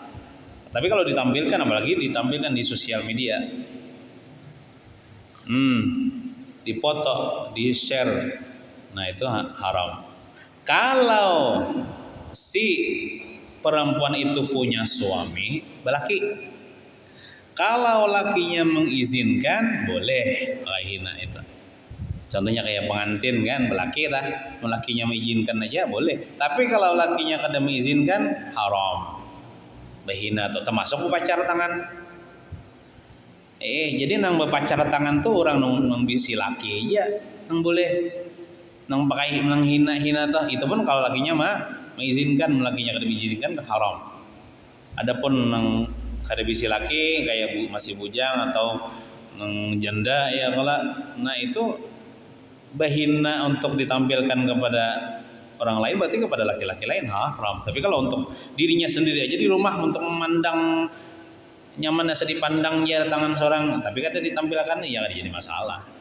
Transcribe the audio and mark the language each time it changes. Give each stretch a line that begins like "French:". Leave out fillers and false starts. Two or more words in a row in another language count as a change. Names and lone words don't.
Indonesian: Tapi kalau ditampilkan, apalagi ditampilkan di sosial media, dipoto, di share, nah itu haram.
Banjar: Kalau si perempuan itu punya suami, laki, kalau lakinya mengizinkan, boleh hina itu.
Indonesian: Contohnya kayak pengantin kan,
Banjar: laki lah, lakinya mengizinkan aja boleh. Tapi kalau lakinya kada mengizinkan, haram. Bahina atau termasuk berpacar tangan. Jadi nang berpacar tangan tuh orang nang bisi laki aja, nang boleh, nang pakai nang hina tuh. Itu pun kalau lakinya mah mengizinkan, lakinya kada mengizinkan haram. Adapun nang kada bisi laki kayak masih bujang atau nang janda ya kalau, nah itu bahina untuk ditampilkan kepada orang lain berarti kepada laki-laki lain haram. Tapi kalau untuk dirinya sendiri aja di rumah untuk memandang nyaman asa dipandang ya tangan seorang, tapi kada ditampilkan ya kada jadi masalah.